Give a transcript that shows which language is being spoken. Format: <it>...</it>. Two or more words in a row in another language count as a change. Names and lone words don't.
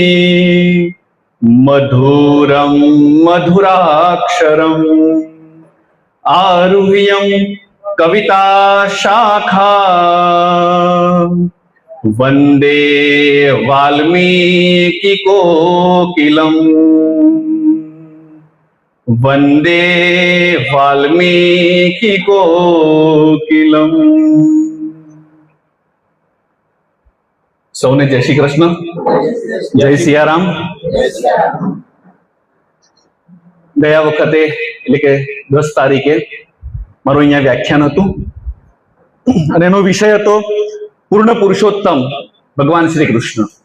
<sa>मधुरं मधुराक्षरम्, आरुह्यं कविता शाखा वंदे वाल्मीकि कोकिलम्, वंदे वाल्मीकि कोकिलम्।</sa> <gu>સૌને જય શ્રી કૃષ્ણ, જય સિયારામ। ગયા વખતે એટલે કે 10 તારીખે મારું અહીંયા વ્યાખ્યાન હતું અને એનો વિષય હતો પૂર્ણ પુરુષોત્તમ ભગવાન શ્રી કૃષ્ણ।</gu>